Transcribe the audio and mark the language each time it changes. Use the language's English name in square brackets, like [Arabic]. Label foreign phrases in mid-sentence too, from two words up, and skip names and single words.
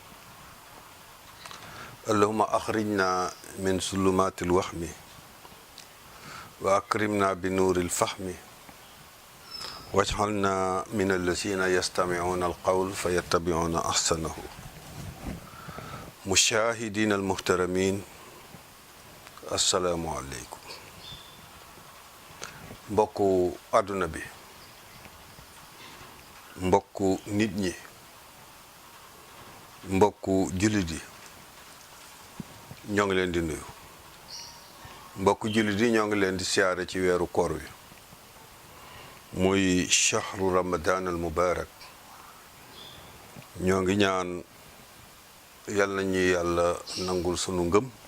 [Arabic] اللهم أخرجنا من ظلمات الوهم وأكرمنا بنور الفهم واجعلنا من الذين يستمعون القول فيتبعون أحسنه مشاهدين المحترمين السلام عليكم [Wolof] mbokku àdduna bi mbokku nit ñi mbokku jullit yi ñoo ngi leen di nuyu mbokku jullit yi ñoo ngi leen di siyaare ci weeru koor wi muy [Arabic] شهر رمضان المبارك [Wolof] ñoo ngi ñaan yàlla nañu yàlla nangul sunu ngëm